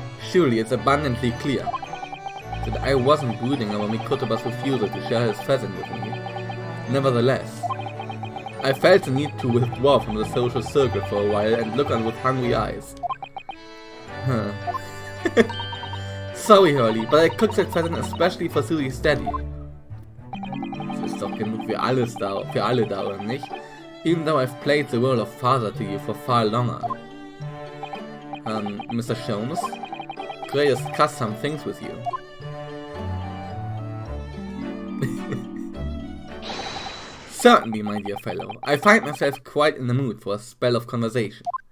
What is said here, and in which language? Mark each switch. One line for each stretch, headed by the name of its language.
English: Surely it's abundantly clear that I wasn't brooding over Mikotoba's refusal to share his pheasant with me. Nevertheless, I felt the need to withdraw from the social circle for a while and look on with hungry eyes. Huh. Sorry, Hurley, but I cooked that pheasant especially for Susie's daddy.
German: Das ist doch genug für alle da, oder nicht?
English: Even though I've played the role of father to you for far longer. Mr. Schoens, could I discuss some things with you? Certainly, my dear fellow. I find myself quite in the mood for a spell of conversation.